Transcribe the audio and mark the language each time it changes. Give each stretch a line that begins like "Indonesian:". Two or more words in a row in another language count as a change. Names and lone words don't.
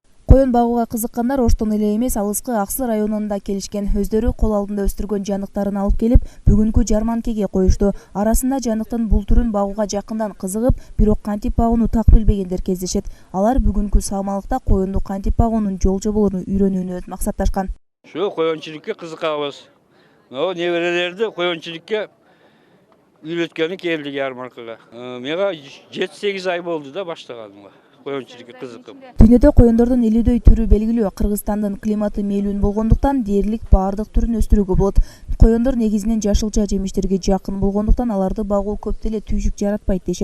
Kyrgyz: Коюн багууга кызыккандар Оштон эле эмес, алыскы Аксы районунда келишкен. Өздөрү кол алдында өстүргөн жаныктарын алып келип, бүгүнкү жарманкеге коюшту. Арасында жаныктын бул түрүн багууга жакындан кызыгып, бирок кантип багууну так билбегендер кездешет. Алар бүгүнкү саамалыкта коюнду кантип багуунун жол жоболорун үйрөнүүнү максатташкан. Шу коюнчулукка кызыкабыз. О неберелерди коюнчулукка үйрөткөнү келди ярмаркага. Мага 7-8 ай болду да баштаганыма. Коюнчулукка кызыкып. Дүйнөдө коюндордун 50дөй түрү белгилүү. Кыргызстандын климаты мээлүүн болгондуктан дээрлик баардык түрүн өстүрүүгө болот. Коюндар негизинен жашылча жемиштерге жакын болгондуктан аларды багуу көп деле түйшүк жаратпайт дешет.